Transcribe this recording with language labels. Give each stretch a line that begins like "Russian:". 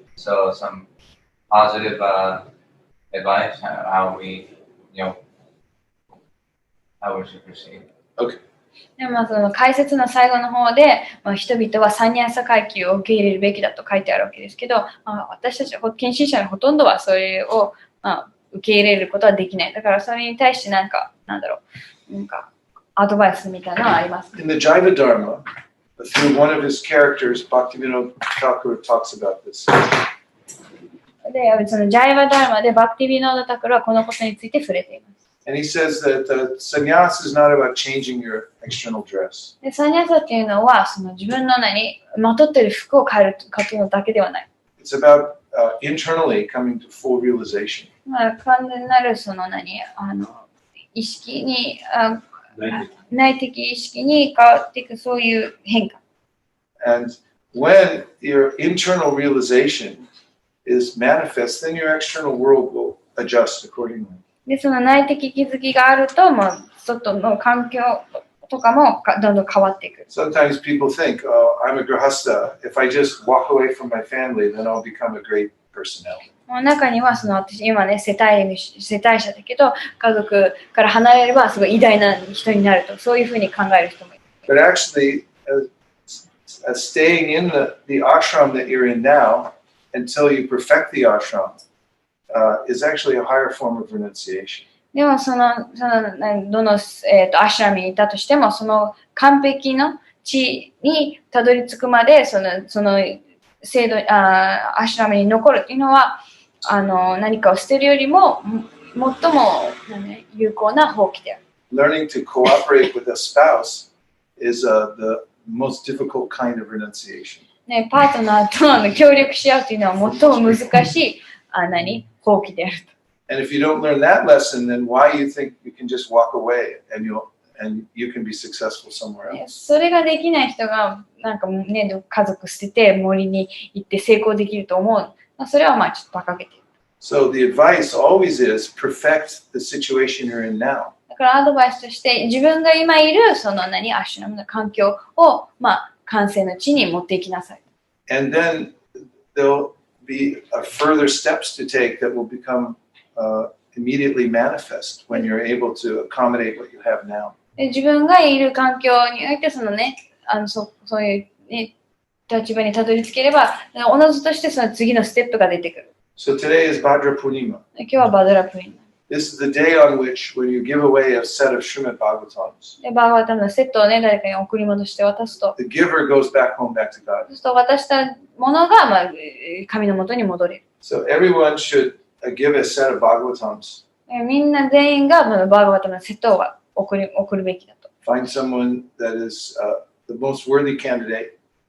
English: So some positive advice how we, how we should proceed. Okay.
Japanese: でその解説の最後の方で、人々はサンニャーサ階級を受け入れるべきだと書いてあるわけですけど、私たち献身者のほとんどはそれを、受け入れることはできない。だからそれに対してなんかアドバイスみたいなのはあります。
English: In the Jaiva Dharma, through one of his characters, Bhaktivinoda Thakur talks about this.
Japanese: で、そのジャイバダルマでバクティビノーダタクルはこのことについて触れています。
English: And he says that sannyas is not about changing your external dress.
Japanese: で、サンニャーサっていうのはその自分のまとっている服を変えることだけではない。
English: It's about internally coming to full realization.
Japanese: 完全なるその意識に内的意識に変わっていくそういう変化。
English: And when your internal realization is manifest, then your external world will adjust accordingly.
Japanese: で、その内的気づきがあると、外の環境とかもどんどん変わっていく。
English: Sometimes people think, oh, I'm a grahasta. If I just walk away from my family, then I'll become a great personality.
Japanese: 中には私今世帯者だけど家族から離れればすごい偉大な人になるとそういうふうに考える人もいる。
English: But actually, staying in the ashram that you're in now until you perfect the ashram is actually a higher form of renunciation.
Japanese: でもどのアシュラムにいたとしてもその完璧の地にたどり着くまでその制度アシュラムに残るっていうのは何かを捨てるよりも最も有効な放棄である。
English: Learning to cooperate with a spouse is the most difficult kind of renunciation.
Japanese: パートナーと協力し合うというのは最も難しい放棄であると。
English: And if you don't learn that lesson, then why you think you can just walk away and you can be successful somewhere else?
Japanese: それができない人が家族捨てて森に行って成功できると思う。それはちょっと馬鹿げてる。
English: So the advice always is perfect the situation you're in now.
Japanese: だからアドバイスとして自分が今いるアシュラムの環境を完成の地に持っていきなさい。
English: And then there'll be further steps to take that will become immediately manifest when you're able to accommodate what you have now.
Japanese: 自分がいる環境においてそういう、立場にたどり着ければ、おのずとしてその次のステップが出てくる。
English: So today is Bhadra Purnima.
Japanese: 今日はバドラプリン。
English: This is the day on which, when you give away a set of Srimad Bhagavatams,
Japanese: で、バーガータムのセットを誰かに送り戻して渡すと、
English: the giver goes back home, back to God.
Japanese: そうすると渡したものが、神の元に戻れる。
English: So everyone should give a set of Bhagavatams.
Japanese: みんな全員がバーガータムのセットを送るべきだと。
English: Find someone that is the most worthy candidate.